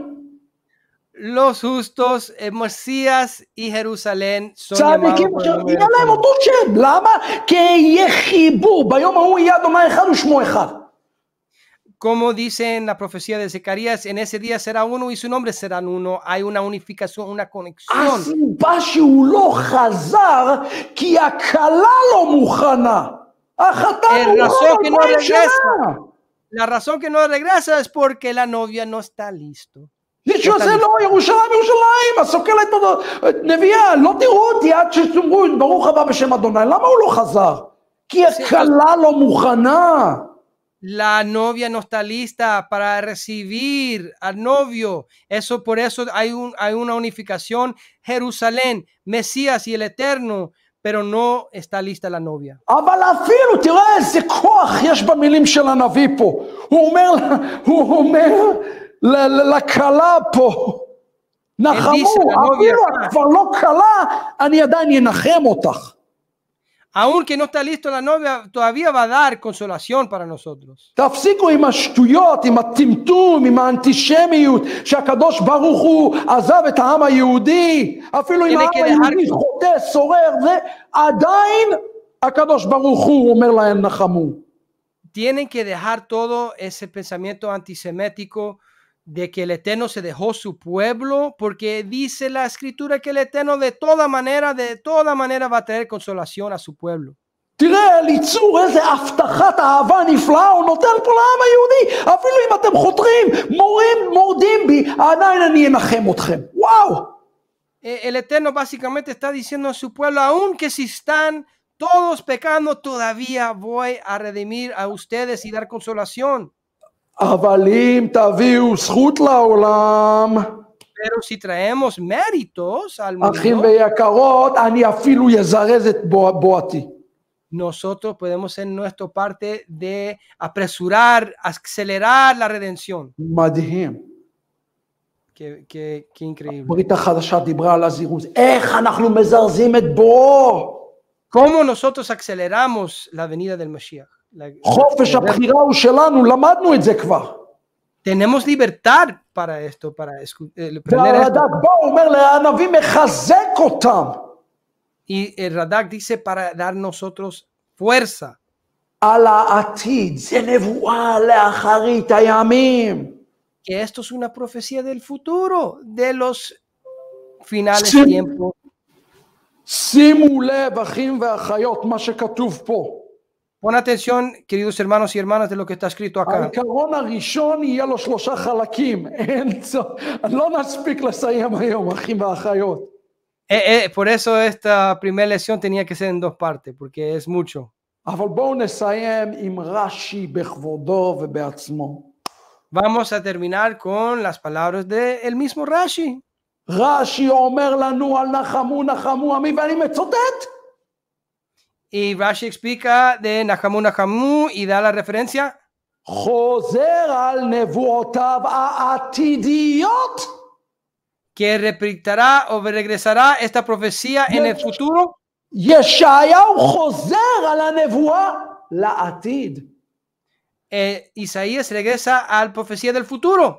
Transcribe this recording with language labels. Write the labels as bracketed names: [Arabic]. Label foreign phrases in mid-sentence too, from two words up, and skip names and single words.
[Spanish] Los justos, Mesías y Jerusalén son llamados por el nombre del [Hebrew] יהיה להם אותו שם. למה? כי יהיה חיבור. ביום ההוא יהיה אדוני אחד ושמו אחד. [Spanish] Como dice en la profecía de Zacarías, en ese día será uno y su nombre será uno. Hay una unificación, una conexión. [Hebrew] הסיבה שהוא לא חזר, כי הכלה לא מוכנה. החתן הוא לא שלה. [Spanish] La razón que no regresa es porque la novia no está listo. [Hebrew] מישהו עושה לא, ירושלים, הסוקלת נביאה, לא תראו אותי עד שתאמרו, ברוך הבא בשם אדוני. למה הוא לא חזר? כי הכלה לא מוכנה. [Spanish] La novia no está lista para recibir al novio. Por eso hay una unificación. Jerusalén, Mesías y el Eterno pero no está lista la novia. [Hebrew] אבל אפילו, תראה איזה כוח יש במילים של הנביא פה. הוא אומר לכלה פה, נחמו, אפילו את כבר לא כלה, אני עדיין ינחם אותך. [Spanish] Aunque no está listo la novia, todavía va a dar consolación para nosotros. [Hebrew] תפסיקו עם השטויות, עם הטמטום, עם האנטישמיות, שהקדוש ברוך הוא עזב את העם היהודי, אפילו אם העם היהודי חוטא, סורר, עדיין הקדוש ברוך הוא אומר להם נחמו. [Spanish] Tienen que dejar todo ese pensamiento antisemético de que el Eterno se dejó su pueblo, porque dice la Escritura que el Eterno de toda manera va a traer consolación a su pueblo. [Hebrew] תראה, אליצור, איזה הבטחת אהבה נפלאה הוא נותן פה לעם היהודי. אפילו אם אתם חותרים, מורדים בי, עדיין אני אנחם אתכם. וואו! [Spanish] El Eterno básicamente está diciendo a su pueblo, aunque si están todos pecando, todavía voy a redimir a ustedes y dar consolación. [Hebrew] אבל אם תביאו זכות לעולם, [Spanish] Pero si traemos méritos al [Hebrew] אחים [Spanish] mundo, [Hebrew] ויקרות, אני אפילו יזרז את בואתי. [Spanish] nosotros podemos ser nuestra parte de apresurar, acelerar la redención. [Hebrew] מדהים. [Spanish] Qué increíble. [Hebrew] ברית החדשה דיברה על הזירוז. איך אנחנו מזרזים את בואו? [Spanish] ¿Cómo nosotros aceleramos la venida del Mashiach? [Hebrew] חופש הבחירה הוא שלנו, למדנו את זה כבר. [Spanish] Tenemos libertad para esto, para aprender esto. [Hebrew] והרד"ק בא, אומר להנביא מחזק אותם. [Spanish] Y el Radak dice para dar nosotros fuerza. [Hebrew] על העתיד, זה נבואה לאחרית הימים. [Spanish] Que esto es una profecía del futuro, de los finales tiempos. [Hebrew] שימו לב, אחים ואחיות, מה שכתוב פה. [Spanish] Pon atención, queridos hermanos y hermanas, de lo que está escrito acá. [Hebrew] העיקרון הראשון יהיה לו 3 חלקים. לא נספיק לסיים היום, אחים ואחיות. [Spanish] Por eso esta primera lección tenía que ser en 2 partes, porque es mucho. [Hebrew] אבל בואו נסיים עם רש"י בכבודו ובעצמו. [Spanish] Vamos a terminar con las palabras del mismo Rashi. [Hebrew] רש"י אומר לנו על נחמו נחמו עמי, ואני מצוטט. [Spanish] Y Rashi explica de [Hebrew] נחמו נחמו [Spanish] y da la referencia. [Hebrew] חוזר על נבואותיו העתידיות. [Spanish] Que repetirá o regresará esta profecía en el futuro. [Hebrew] ישעיהו חוזר על הנבואה לעתיד. [Spanish] Isaías regresa a la profecía del futuro.